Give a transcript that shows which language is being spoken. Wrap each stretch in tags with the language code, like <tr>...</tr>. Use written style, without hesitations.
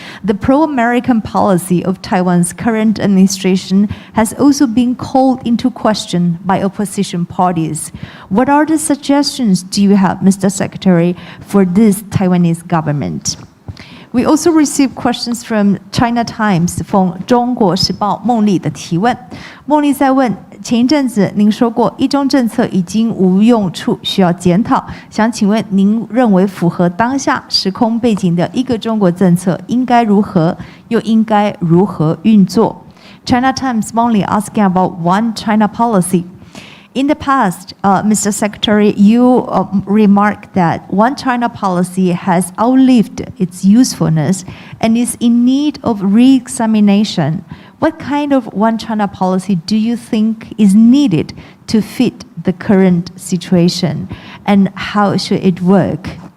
<en>The pro-American policy of Taiwan's current administration has also been called into question by opposition parties. What are the suggestions do you have, Mr. Secretary, for this Taiwanese government? We also received questions from China Times</en> <zh>中国时报孟丽的提问。孟丽在问，前一阵子您说过一中政策已经无用处，需要检讨。想请问您认为符合当下时空背景的一个中国政策应该如何，又应该如何运作？</zh> <en>China Times Meng asking about One China policy. In the past, Mr. Secretary, you remarked that One China policy has outlived its usefulness and is in need of re-examination. What kind of One China policy do you think is needed to fit the current situation, and how should it work?</en>